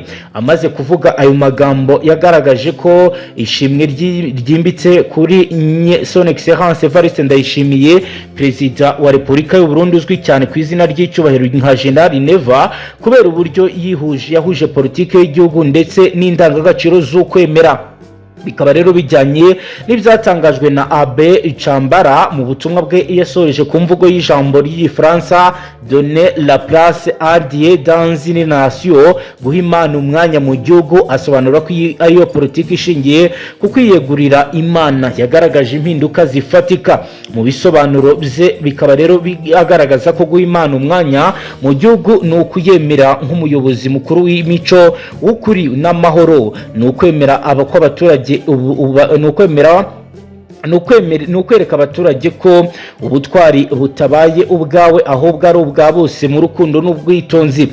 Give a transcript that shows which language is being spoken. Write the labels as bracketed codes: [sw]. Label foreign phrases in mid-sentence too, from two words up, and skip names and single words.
[rw] Amaze kuvuga ayo magambo yagaragaje ko ishimwe ryimbitse kuri [fr] son excellence [rw] Evariste Ndayishimiye, perezida wa Repubulika y'u Burundi uzwi cyane ku izina ry'icyubahiro nka General Neva, kubera uburyo yahuje politiki y'igihugu ndetse n'indangagaciro z'ukwemera. Bikaba rero bijyanye n'ibyatangajwe na Abe Chambara mu butumwa bwe yasoreje ku mvugo y'ijambo ry'Ifaransa [fr] donner la place à Dieu dans une nation, [rw] guha Imana umwanya mu gihugu. Asobanura ko ariyo politiki ishingiye ku kwiyegurira Imana yagaragaje impinduka zifatika. Mu bisobanuro bye bikaba rero bigaragaza ko guha Imana umwanya mu gihugu ni ukuyemera nk'umuyobozi mukuru w'imico w'ukuri n'amahoro, ni ukwemera abaturage nukwereka abaturage ko ubutwari butabaye ubwawe ahubwo ari ubwa bose mu rukundo n'ubwitonzi.